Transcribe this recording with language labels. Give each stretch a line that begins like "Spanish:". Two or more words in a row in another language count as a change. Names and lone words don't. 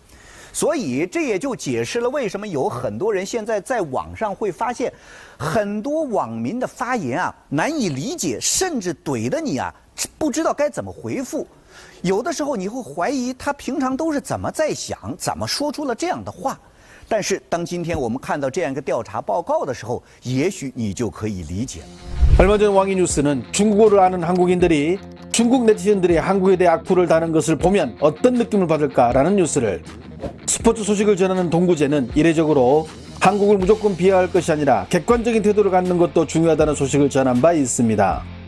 Chinese: 所以这也就解释了为什么有很多人现在在网上会发现，很多网民的发言啊难以理解，甚至怼的你啊不知道该怎么回复。有的时候你会怀疑他平常都是怎么在想，怎么说出了这样的话。但是当今天我们看到这样一个调查报告的时候，也许你就可以理解了。
Korean: 얼마 전 왕이뉴스는 중국어를 아는 한국인들이 중국 네티즌들이 한국에 대해 악플을 다는 것을 보면 어떤 느낌을 받을까라는 뉴스를, 스포츠 소식을 전하는 동구제는 이례적으로 한국을 무조건 비하할 것이 아니라 객관적인 태도를 갖는 것도 중요하다는 소식을 전한 바 있습니다.